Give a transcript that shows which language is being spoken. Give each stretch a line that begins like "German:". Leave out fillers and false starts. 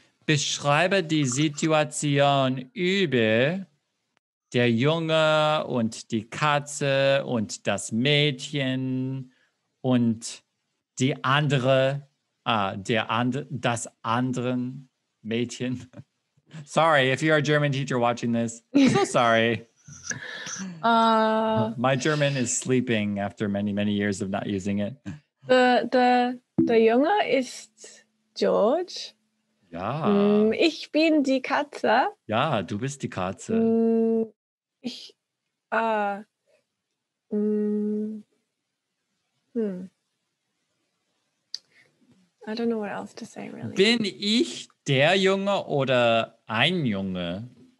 German: Beschreibe die Situation über der Junge und die Katze und das Mädchen und die andere, das anderen Mädchen.
English: Sorry, if you're a German teacher watching this, so sorry. My German is sleeping after many, many years of not using it.
German: Der Junge ist George. Ja. Ich bin die Katze. Ja, du bist die Katze.
English: Ich, I don't know what else to say, really.
German: Bin ich der Junge oder ein Junge?